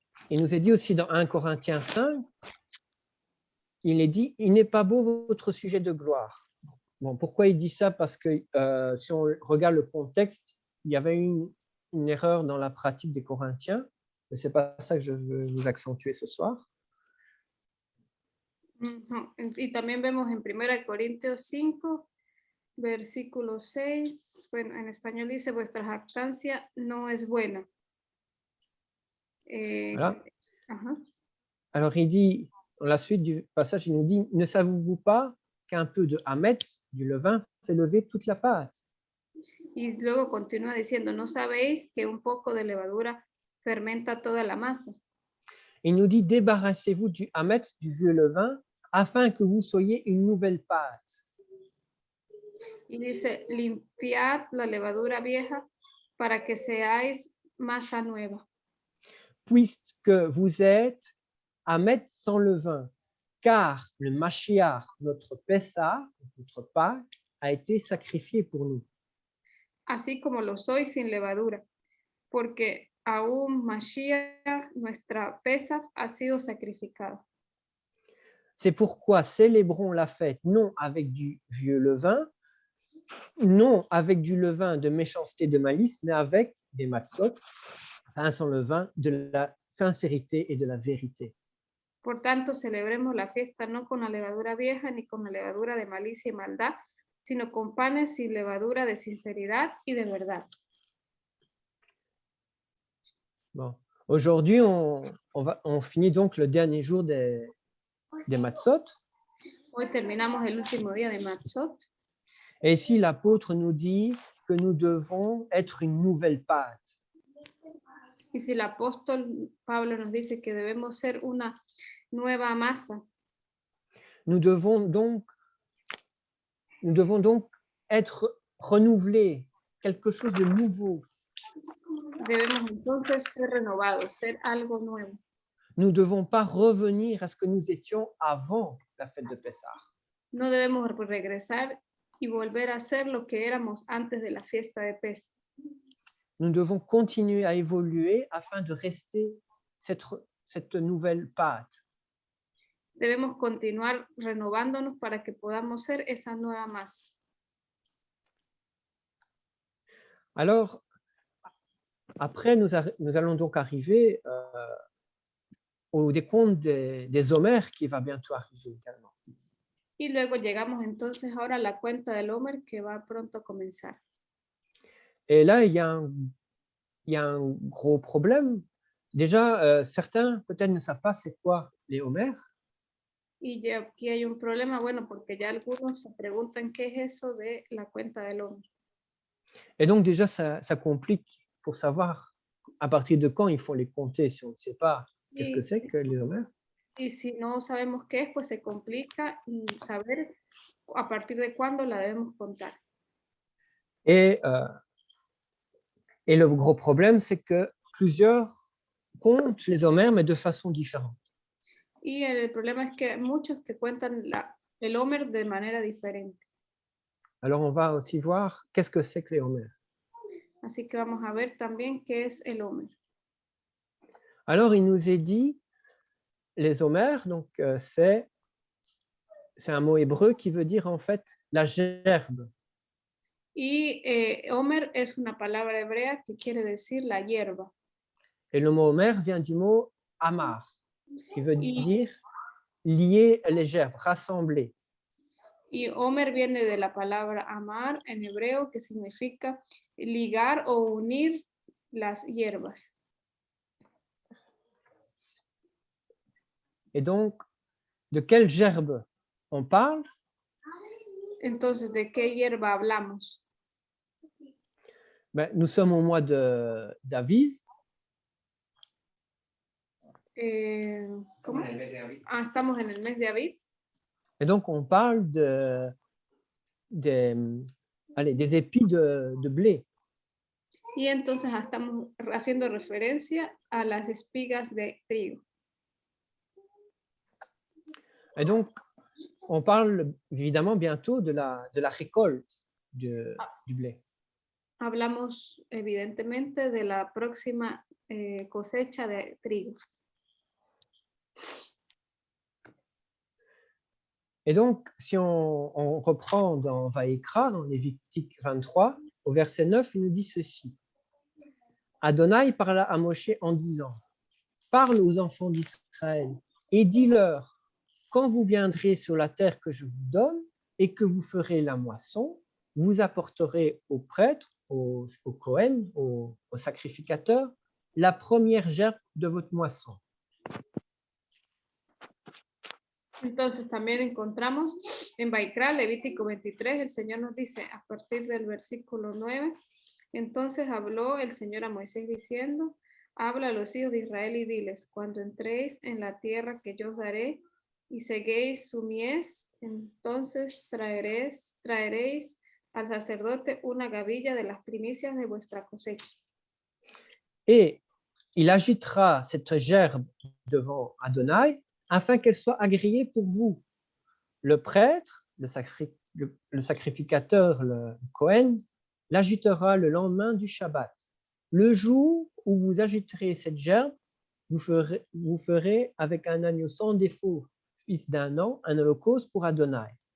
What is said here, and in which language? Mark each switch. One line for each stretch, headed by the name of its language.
French: il nous est dit aussi dans 1 Corinthiens 5, il est dit, il n'est pas beau votre sujet de gloire. Bon, pourquoi il dit ça? Parce que si on regarde le contexte, il y avait une erreur dans la pratique des Corinthiens, mais ce n'est pas ça que je veux vous accentuer ce soir. Ujú.
Spanish: Y también vemos en 1 Corintios 5, versículo 6, bueno, en español dice, vuestra jactancia no es buena.
French: Voilà. Ajá. Alors, il dit, dans la suite du passage, il nous dit, ne savez-vous pas qu'un peu de hametz, du levain, fait lever toute la pâte?
Spanish: Y luego continúa diciendo, ¿no sabéis que un poco de levadura fermenta toda la masa?
French: Il nous dit, débarrassez-vous du hametz, du vieux levain, afin que vous soyez une nouvelle pâte.
Spanish: Y dice, limpiad la levadura vieja para que seáis masa nueva.
French: Puisque vous êtes hametz sans levain, car le Mashiach, notre Pessah, notre Pâque, a été sacrifié pour nous.
Spanish: Así como lo sois sin levadura, porque aún Mashiach, nuestra pesa, ha sido sacrificada.
French: C'est pourquoi célébrons la fête non avec du vieux levain, non avec du levain de méchanceté, de malice, mais avec des matzot, pain sans levain, de la sincérité et de la vérité.
Spanish: Por tanto, celebremos la fiesta no con la levadura vieja ni con la levadura de malicia y maldad, sino con panes sin levadura de sinceridad y de verdad.
French: Bon. Aujourd'hui, on finit donc le dernier jour des matzot.
Spanish: Hoy terminamos el último día de Matzot.
French: Et ici, l'apôtre nous dit que nous devons être une nouvelle pâte.
Spanish: Y si el apóstol Pablo nos dice que debemos ser una nueva masa,
French: Nous devons donc être renouvelés, quelque chose de nouveau.
Spanish: debemos entonces ser renovados, ser algo nuevo.
French: Nous ne devons pas revenir à ce que nous étions avant la fête de Pessah.
Spanish: No debemos regresar y volver a ser lo que éramos antes de la fiesta de Pesach.
French: Nous devons continuer à évoluer afin de rester cette nouvelle pâte.
Spanish: Debemos continuar renovándonos para que podamos ser esa nueva masa.
French: Alors, après, nous allons donc arriver au décompte des Homères qui va bientôt arriver également.
Spanish: Y luego llegamos entonces ahora a la cuenta del Homer que va pronto a comenzar.
French: Et là, il y a un gros problème. Déjà, certains peut-être ne savent pas c'est quoi les Homères.
Spanish: Y ya aquí hay un problema, bueno, porque ya algunos se preguntan qué es eso de la cuenta del Homer.
French: Et donc déjà, ça complique pour savoir à partir de quand il faut les compter si on ne sait pas qu'est-ce que c'est que les Homères.
Spanish: Y si no sabemos qué es, pues se complica saber a partir de cuándo la debemos contar.
French: Et le gros problème, c'est que plusieurs comptent les Homères, mais de façon différente.
Spanish: Y el problema es que hay muchos que cuentan el Homer de manera diferente.
French: Alors, on va aussi voir qu'est-ce que c'est que les Homères.
Spanish: Así que vamos a ver también qué es el Homer.
French: Alors, il nous est dit, les Homères, donc c'est un mot hébreu qui veut dire en fait la gerbe.
Spanish: Y Homer es una palabra hebrea que quiere decir la hierba.
French: Et le mot Homère vient du mot amar, qui veut
Spanish: Y-
French: dire lier les gerbes, rassembler.
Spanish: Y Homer viene de la palabra amar en hebreo, que significa ligar o unir las hierbas.
French: Et donc, de quelle gerbe on parle?
Spanish: Entonces, ¿de qué hierba hablamos?
French: Ben, nous sommes au mois d'Aviv.
Spanish: ¿Cómo? Ah, estamos en el mes de Aviv.
French: Et donc, on parle des épis de blé.
Spanish: Y entonces estamos haciendo referencia a las espigas de trigo.
French: Et donc, on parle évidemment bientôt de la récolte du blé.
Spanish: Hablamos evidentemente de la próxima cosecha de trigo.
French: Et donc, si on reprend dans Vaïkra, dans Lévitique 23, au verset 9, il nous dit ceci. Adonai parla à Moshe en disant, parle aux enfants d'Israël et dis-leur, quand vous viendrez sur la terre que je vous donne et que vous ferez la moisson, vous apporterez aux prêtres, aux Kohen, aux sacrificateurs, la première gerbe de votre moisson.
Spanish: Entonces también encontramos en Baikra, Levítico 23, el Señor nos dice a partir del versículo 9, entonces habló el Señor a Moisés diciendo, habla a los hijos de Israel y diles, cuando entréis en la tierra que yo os daré y seguéis su mies, entonces traeréis al sacerdote una gavilla de las primicias de vuestra cosecha.
French: Et il agitera cette gerbe devant Adonai afin qu'elle soit agréée pour vous. Le prêtre, le sacrificateur, le Kohen, l'agitera le lendemain du Shabbat. Le jour où vous agiterez cette gerbe, vous ferez avec un agneau sans défaut, fils d'un an, un holocauste pour Adonai.